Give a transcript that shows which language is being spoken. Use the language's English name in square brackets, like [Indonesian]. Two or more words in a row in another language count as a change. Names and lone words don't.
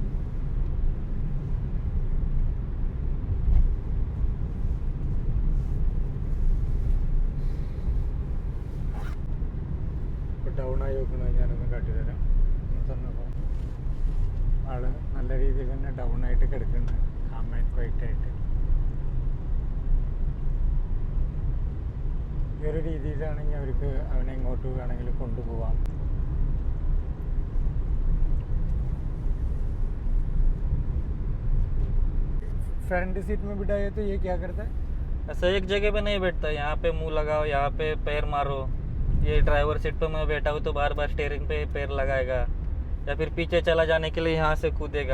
[Malayalam] ഡൗൺ ആയി നോക്കുന്നത് ഞാനൊന്ന് കാട്ടിത്തരാം. തന്നപ്പോൾ ആൾ നല്ല രീതിയിൽ തന്നെ ഡൗൺ ആയിട്ട് കിടക്കുന്നുണ്ട്, കാമായിട്ട് ക്വൈറ്റായിട്ട്. ഈ ഒരു രീതിയിലാണെങ്കിൽ അവർക്ക് അവനെ എങ്ങോട്ട് വേണമെങ്കിലും കൊണ്ടുപോകാം. [English] front seat [Hindi] में बिठाए तो ये क्या करता है? ऐसा एक जगह पे नहीं बैठता, यहाँ पे मुंह लगाओ, यहाँ पे पैर मारो. ये [English] driver seat [Hindi] पे मैं बैठा हूँ तो बार बार स्टीयरिंग पे पैर लगाएगा, या फिर पीछे चला जाने के लिए यहाँ से कूदेगा.